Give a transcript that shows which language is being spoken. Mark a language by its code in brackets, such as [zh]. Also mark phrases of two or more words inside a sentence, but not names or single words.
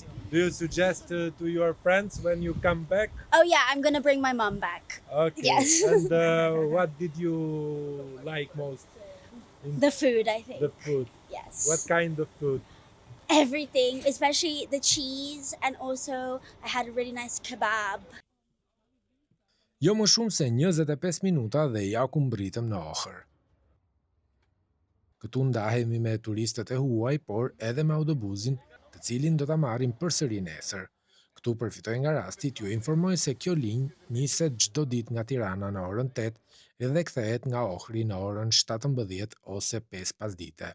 [en] Do you suggest to your friends when you come back? Oh yeah, I'm gonna bring my mum back. Okay. Yes. And what did you like most? The food, I think. The food. Yes. What kind of food? Everything, especially the cheese, and also I had a really nice kebab. [sq] Jo më shumë se 25 minuta dhe ja ku mbritëm në Ohër. Këtu ndahemi me turistët e huaj, por edhe me autobusin, të cilin do ta marrim përsëri nesër. Këtu përfitoj nga rasti t'ju informoj se kjo linjë niset çdo ditë nga Tirana në orën 8 dhe kthehet nga Ohri në orën 17 ose 5 pasdite.